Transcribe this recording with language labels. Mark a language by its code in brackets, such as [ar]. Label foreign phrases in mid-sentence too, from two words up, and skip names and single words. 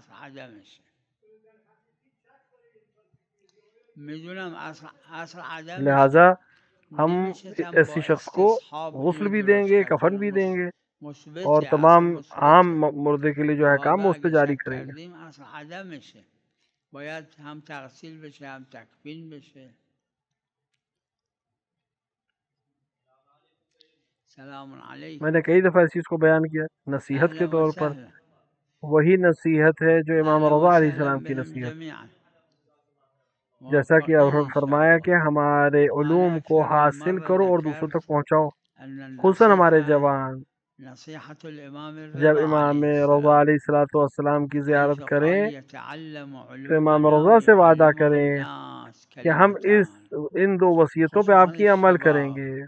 [ur] لہذا ہم ایسی شخص کو غسل بھی دیں گے، کفن بھی دیں گے، اور تمام عام مردے کے لیے جو احکام اس پہ جاری کریں گے۔ [fa] باید هم تغسیل بشه هم تکفین بشه. [ar] سلام علیکم. [ur] میں نے کئی دفعہ اس چیز کو بیان کیا نصیحت کے طور پر، وہی نصیحت ہے جو امام رضا علیہ السلام کی نصیحت، جیسا کہ آپ نے فرمایا کہ ہمارے علوم کو حاصل کرو اور دوسروں تک پہنچاؤ، خصوصاً ہمارے جوان جب امام رضا علیہ السلام کی زیارت کریں تو امام رضا سے وعدہ کریں کہ ہم ان 2 وصیتوں پہ آپ کی عمل کریں گے۔